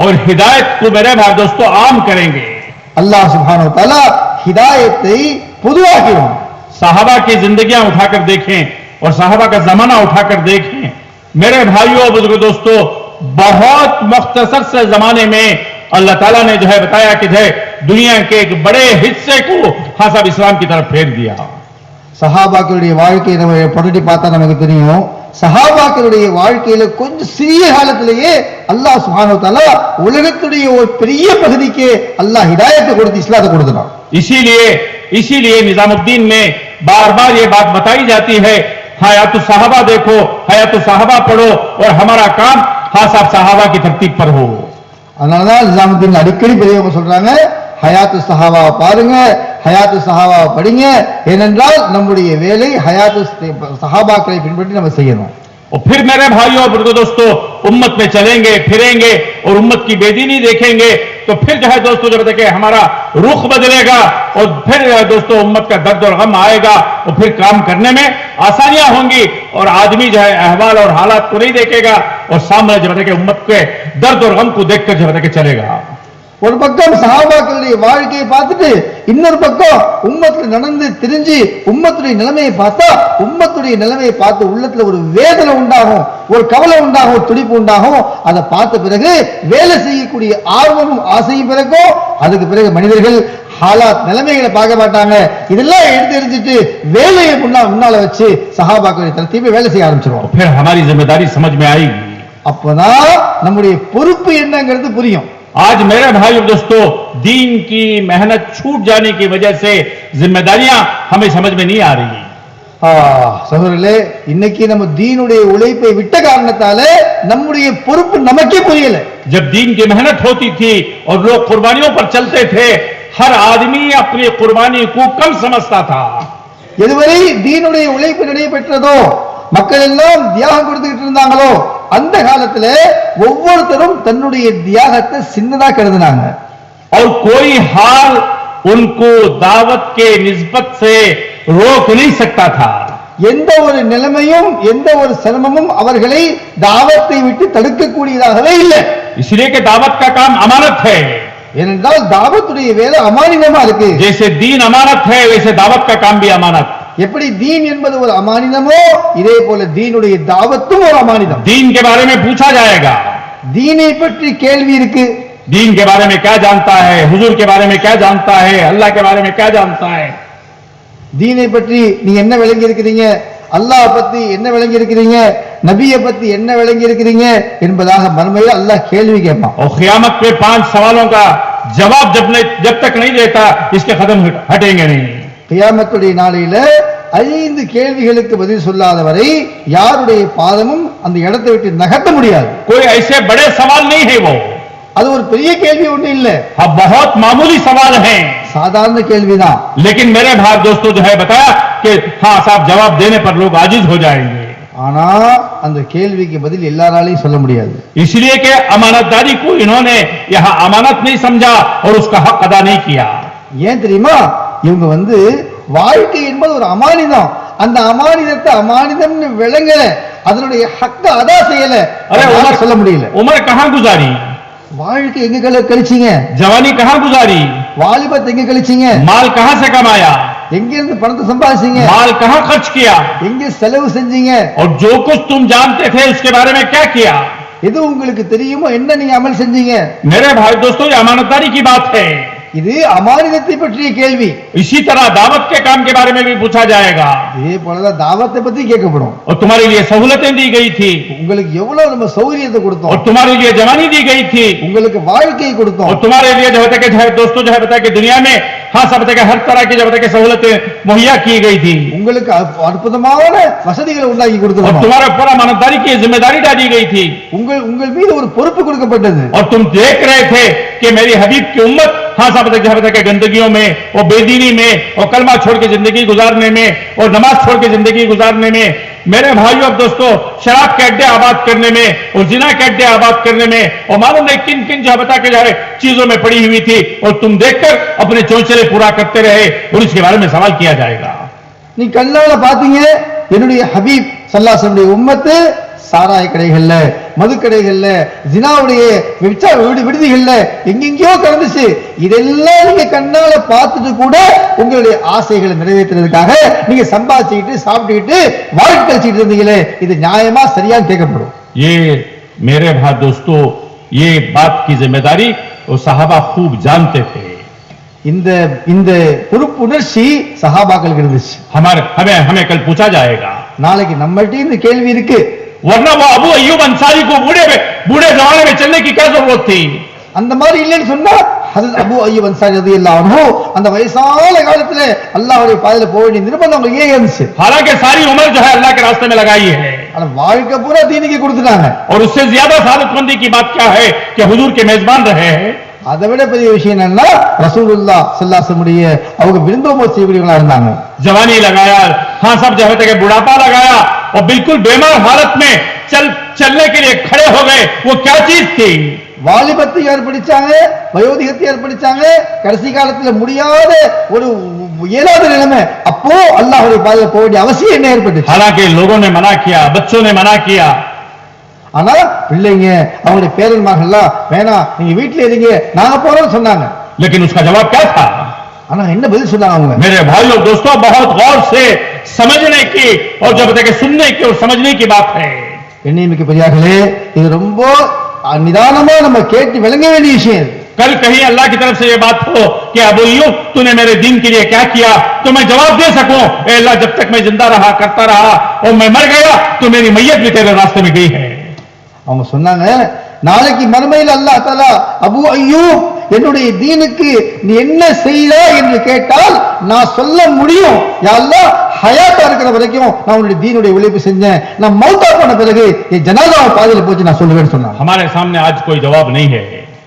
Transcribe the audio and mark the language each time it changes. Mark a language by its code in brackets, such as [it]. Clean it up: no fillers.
[hi] और हिदायत को मेरे भाई दोस्तों आम करेंगे. [ta] அல்லாஹ் சுப்ஹானஹு வ தஆலா हिदायத்தை பொதுவாக்கிடுவான். [hi] साहबा की जिंदगियां उठाकर देखें और साहबा का जमाना उठाकर देखें मेरे भाइयों बुजुर्ग दोस्तों, बहुत मुख्तसर से जमाने में अल्लाह ताला ने जो है बताया कि जो है दुनिया के एक बड़े हिस्से को हाँ साहब इस्लाम की तरफ फेर दिया. [ta] சஹாபாக்களுடைய வாழ்க்கையை நம்ம புரட்டி பார்த்தா நமக்கு தெரியும். சஹாபாக்களுடைய வாழ்க்கையில கொஞ்சம் சிறிய காலத்திலேயே அல்லாஹ் சுப்ஹானஹு வ தஆலா உலகத்துடைய ஒரு பெரிய பகுதிக்கு அல்லாஹ் ஹிதாயத்தை கொடுத்து இஸ்லாத்தை கொடுத்தான். [hi] इसीलिए निजामुद्दीन में बार बार ये बात बताई जाती है, हयातु सहाबा देखो, हयातु सहाबा पढ़ो और हमारा काम हासाब सहाबा की तरतीब पर हो. [ta] அதனாலதான் நிஜாமுத்தீன் அடிக்கடி பெரியவங்க சொல்றாங்க, ஹயாத்து சஹாபாவை பாருங்க, ஹயாத்து சஹாபாவை படிங்க. ஏனென்றால் நம்முடைய வேலை ஹயாத்து சஹாபாக்களை பின்பற்றி நம்ம செய்யணும். [hi] और फिर मेरे भाइयों और दोस्तों, उम्मत में चलेंगे फिरेंगे और उम्मत की बेदीनी देखेंगे तो फिर जो है दोस्तों, जब तक हमारा रुख बदलेगा और फिर दोस्तों उम्मत का दर्द और गम आएगा और फिर काम करने में आसानियां होंगी और आदमी जो है अहवाल और हालात को नहीं देखेगा और सामने जब तक उम्मत के दर्द और गम को देखकर जब तक चलेगा. [ta] ஒரு பக்கம் சஹாபாக்களுடைய வாழ்க்கையை பார்த்துட்டு இன்னொரு பக்கம் உம்மத்துல நடந்து திரிஞ்சு உம்மத்துடைய நிலைமையை பார்த்தா உம்மத்துடைய நிலைமையை பார்த்து உள்ளத்துல ஒரு வேதனை உண்டாகும், ஒரு கவலை உண்டாகும், ஒரு துடிப்பு உண்டாகும். அதை பார்த்த பிறகு வேலை செய்யக்கூடிய ஆர்வமும் ஆசையும் பிறக்கும். அதுக்கு பிறகு மனிதர்கள் ஹாலாத் நிலைமைகளை பார்க்க மாட்டாங்க. இதெல்லாம் எடுத்து எரிஞ்சிட்டு வேலையை முன்னால வச்சு சஹாபாக்களுடைய தரத்தீபை வேலை செய்ய ஆரம்பிச்சிருவோம். [hi] फिर हमारी जिम्मेदारी समझ में आएगी. [ta] அப்பதான் நம்முடைய பொறுப்பு என்னங்கிறது புரியும். [hi] आज मेरे भाई और दोस्तों, दीन की मेहनत छूट जाने की वजह से जिम्मेदारियां हमें समझ में नहीं आ रही. [ta] சகோதரர்களே, இன்னைக்கு நம்ம दीனுடைய உழைப்பை விட்ட காரணத்தால நம்முடைய பொறுப்பு நமக்கே புரியல. [hi] जब दीन की मेहनत होती थी और लोग कुर्बानियों पर चलते थे, हर आदमी अपनी कुर्बानी को कम समझता था. [ta] எதுவரை दीனுடைய உழைப்பு நடைபெற்றதோ, மக்கள் எல்லாம் தியாகம் கொடுத்துக்கிட்டு இருந்தாங்களோ, அந்த காலத்துல ஒவ்வொருத்தரும் தன்னுடைய தியாகத்தை சின்னதா கருதினாங்க. [hi] और कोई हाल उनको दावत के निस्बत से रोक नहीं सकता था. [ta] எந்த ஒரு நிலைமையும் எந்த ஒரு சிரமமும் அவர்களை தாவத்தை விட்டு தடுக்கக்கூடியதாகவே இல்லை. [hi] इसलिए कि दावत का काम अमानत है. [ta] ஏனென்றால் தாவத்துடைய வேலை அமானிதமா இருக்கு. [hi] जैसे दीन अमानत है, वैसे दावत का काम भी अमानत. [ta] எப்படி दीन என்பது ஒரு அமானிதமோ, இதே போல दीனுடைய தாவத்தும் ஒரு அமானிதம். [hi] दीन के बारे में पूछा जाएगा. [ta] दीனை பற்றி கேள்வி இருக்கு. [hi] दीन के बारे में क्या जानता है, हुजूर के बारे में क्या जानता है, अल्लाह के बारे में क्या जानता है. [ta] दीனை பற்றி நீ என்ன விளங்கி இருக்கிறீங்க, அல்லாஹ் பத்தி என்ன விளங்கி இருக்கிறீங்க, நபியை பத்தி என்ன விளங்கி இருக்கிறீங்க என்பதாக மறுமையில் அல்லாஹ் கேள்வி கேட்பான். [hi] और क़यामत पे 5 सवालों का जवाब जब तक नहीं देता, इसके कदम हटेंगे नहीं. [ta] கியாமத்துடைய நாளையில 5 கேள்விகளுக்கு பதில் சொல்லாத வரை யாருடைய பாதமும் அந்த இடத்தை விட்டு நகர்த்த முடியாது. [hi] कोई ऐसे बड़े सवाल नहीं है वो. [ta] அது ஒரு பெரிய கேள்வி ஒண்ணு இல்ல. [hi] अब बहुत मामूली सवाल हैं. [ta] சாதாரண கேள்விதான். [hi] लेकिन मेरे भाई दोस्तों जो है बताया कि हाँ साहब, जवाब देने पर लोग आजिज हो जाएंगे. [ta] ஆனா அந்த கேள்விக்கு பதில் எல்லாராலையும் சொல்ல முடியாது. [hi] इसलिए कि अमानतदारी को इन्होंने यहाँ अमानत नहीं समझा और उसका हक अदा नहीं किया. [ta] ஏன் தெரியுமா? இவங்க வாழ்க்கை என்பது ஒரு அமானிதம். அந்த அமானிதத்தை அமானிதம்னு விளங்கல, அதனுடைய ஹக்க அதா செய்யல. சொல்ல முடியல. [hi] उम्र कहाँ गुजारी, [ta] வாழ்க்கை எங்க கழிச்சீங்க, [hi] जवानी कहाँ गुजारी, [ta] வாலிபத்தை எங்க கழிச்சீங்க, [hi] माल कहाँ से कमाया, [ta] எங்க இருந்து பணத்தை சம்பாதிச்சீங்க, [hi] माल कहाँ खर्च किया, [ta] எங்க செலவு செஞ்சீங்க, [hi] और जो कुछ तुम जानते थे उसके बारे में क्या किया. [ta] எது உங்களுக்கு தெரியுமோ என்ன நீங்க அமல் செஞ்சீங்க. [hi] मेरे भाई दोस्तों, ये अमानतदारी की बात है. [ta] இது அமானிதத்தை பற்றிய கேள்வி. [hi] इसी तरह दावत के काम के बारे में भी पूछा जाएगा. [ta] இதே போலதான் தாவத்தை பத்தி கேட்கப்படும். [hi] और तुम्हारे लिए सहूलतें दी गई थी, [ta] உங்களுக்கு எவ்வளவு நம்ம சௌகரியத்தை கொடுத்தோம். [hi] और तुम्हारे लिए जवानी दी गई थी, [ta] உங்களுக்கு வாழ்க்கையை கொடுத்தோம். [hi] और तुम्हारे लिए जो है दोस्तों जो है बताया कि दुनिया में हाँ सब बताया हर तरह की जो बताया सहूलतें मुहैया की गई थी. [ta] உங்களுக்கு அற்புதமான வசதிகளை உண்டாக்கி கொடுத்தோம். [hi] और तुम्हारे ऊपर अमानतदारी की जिम्मेदारी डाली गई थी. [ta] உங்கள் மீது ஒரு பொறுப்பு கொடுக்கப்பட்டது. [hi] और तुम देख रहे थे कि मेरी हबीब की उम्मत हाँ सब बताया गंदगियों में और बेदीनी में और कलमा छोड़ के जिंदगी गुजारने में और नमाज छोड़ के जिंदगी गुजारने में, मेरे भाइयों और दोस्तों, शराब के अड्डे आबाद करने में और जिना के अड्डे आबाद करने में और मालूम नहीं किन किन जो बता के जा रहे चीजों में पड़ी हुई थी, और तुम देखकर अपने चौंचले पूरा करते रहे और इसके बारे में सवाल किया जाएगा. [ta] நீ கண்ணால பாத்தீங்க என்னுடைய ஹபீப் ஸல்லல்லாஹு அலைஹி வஸல்லம் உம்மத்து சாராய கடைகள்ல, மதுக்கடைகள்ல, ஜினாவுடைய விடுதிகள்ல எங்கெங்கயோ கலந்துச்சு. இதெல்லாம் நீங்க கண்ணால பார்த்துட்டு கூட உங்களுடைய ஆசைகளை நிறைவேற்றுறதுக்காக நீங்க சம்பாதிச்சுக்கிட்டு சாப்பிட்டுக்கிட்டு வாழ்க்கை கழிச்சுட்டு இருந்தீங்களே, இது நியாயமா சரியான்னு கேட்கப்படும். [hi] ये मेरे भाई दोस्तों, ये बात की जिम्मेदारी वो साहबा खूब जानते थे. [ta] இந்த இந்த பொறுப்புணர்ச்சி சஹாபாக்களுக்கு இருந்துச்சு. [hi] हमें हमें कल पूछा जाएगा, [ta] நாளைக்கு நம்மள்ட்ட இந்த கேள்வி இருக்கு. [hi] वरना वो अबू अय्यूब अंसारी को बूढ़े जमाने में चलने की क्या जरूरत थी? [ta] அந்த மாதிரி இல்லைன்னு சொன்னா ஹஜ்ரத் அபூ அய்யூப் அன்சாரி ரலியல்லாஹு அன்ஹு அந்த வயசான காலத்துல அல்லாஹ்வுடைய பாதையில போக வேண்டிய நிர்பந்தம் அவங்களுக்கு ஏன் இருந்துச்சு? [hi] हालांकि सारी उम्र जो है अल्लाह के रास्ते में लगाई है, [ta] ஆனா வாழ்க்கை பூரா தீனுக்கு கொடுத்துட்டாங்க. [hi] और उससे ज्यादा सादतमंदी की बात क्या है कि हुजूर के मेजबान रहे हैं. [ta] அதை விட பெரிய விஷயம் என்னன்னா ரசூலுல்லாஹ் ஸல்லல்லாஹு அலைஹி வஸல்லம் அவங்க விருந்தோம்பல் செய்யக்கூடியவங்களா இருந்தாங்க. [hi] जवानी लगाया, हाँ सब जो है बुढ़ापा लगाया और बिल्कुल बेमार हालत में चलने के लिए खड़े हो गए. वो क्या चीज थी? [ta] வாலிபத்தை ஏற்படுத்தாங்க, வயோதிகத்தை ஏற்படுத்தாங்க, கடைசி காலத்துல முடியாத ஒரு இயலாத நிலைமை. அப்போ அல்லாஹ்வுடைய பாதையில போக வேண்டிய அவசியம் என்ன ஏற்பட்டுச்சு? [hi] हालांकि लोगों ने मना किया, बच्चों ने मना किया, [ta] ஆனா பிள்ளைங்க அவங்களுடைய பேரன்மார்கள்லாம் வேணாம் நீங்க வீட்டுல இருங்க நாங்க போறோம்னு சொன்னாங்க. [hi] लेकिन उसका जवाब क्या था? [ta] ஆனா என்ன பதில் சொன்னாங்க அவங்க? [hi] मेरे भाइयों दोस्तों, बहुत गौर से समझने की और जब तक सुनने की और समझने की बात है. [ta] எண்ணியமிக்க பெரியார்களே, இது ரொம்ப நிதானமா நம்ம கேட்டு விளங்க வேண்டிய விஷயம். [hi] कल कहीं अल्लाह की तरफ से ये बात हो कि अबू अय्यूब तूने मेरे दीन के लिए क्या किया, तो मैं जवाब दे सकूं, ए अल्लाह जब तक मैं जिंदा रहा करता रहा और मैं मर गया तो मेरी मैयत भी तेरे रास्ते में गई है. [ta] அவங்க சொன்னாங்க நாளைக்கு மறுமையில் அல்லாஹ் தஆலா அபூ அய்யூப் என்னுடைய தீனுக்கு நீ என்ன செய்தாய் என்று கேட்டால் நான் சொல்ல முடியும், யா அல்லாஹ் ஹயாத்தா இருக்கிற வரைக்கும் நான் உன்னுடைய தீனுடைய உழைப்பு செஞ்சேன், நான் மௌத்தா போன பிறகு என் ஜனாஸா பாதையில போச்சு நான் சொல்லுவேன்னு சொன்னாங்க. [hi] हमारे सामने आज कोई जवाब नहीं है.